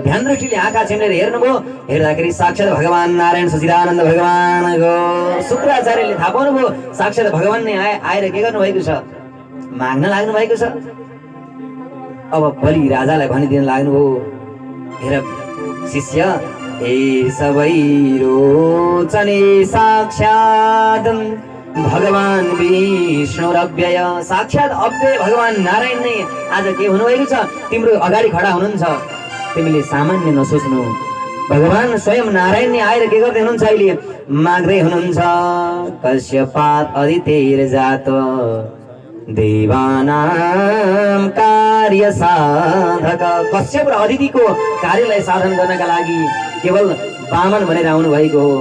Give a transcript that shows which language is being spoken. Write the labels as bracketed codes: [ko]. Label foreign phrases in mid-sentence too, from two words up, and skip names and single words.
[ne] ध्यान दृष्टिले आँखा चिम्लेर हेर्नुभयो, हेर्दाखेरि साक्षात् भगवान नारायण सच्चिदानन्द भगवानको। शुक्राचार्यले थाहा पाउनुभयो साक्षात् भगवान नै आएर के गर्नुभएको छ, माग्न लाग्नु भएको छ। अब बलि राजालाई भनिदिन लाग्नुभयो, हेर शिष्य, हे सबै रोचने साक्षात् भगवान विष्णुरव्यय, साक्षात् अव्यय भगवान नारायण नै आज के हुनुभएको छ, तिम्रो अगाडि खडा हुनुहुन्छ। तिमीले सामान्य नसोच्नु, भगवान स्वयं नारायण नै आएर के गर्दै हुनुहुन्छ, अहिले माग्दै हुनुहुन्छ। [sa] कश्यपात अदितेर जात देवानां कार्य साधक, [ne] कश्यप र अदितिको कार्यलाई साधन गर्नका लागि केवल बामन भनेर आउनु भएको हो।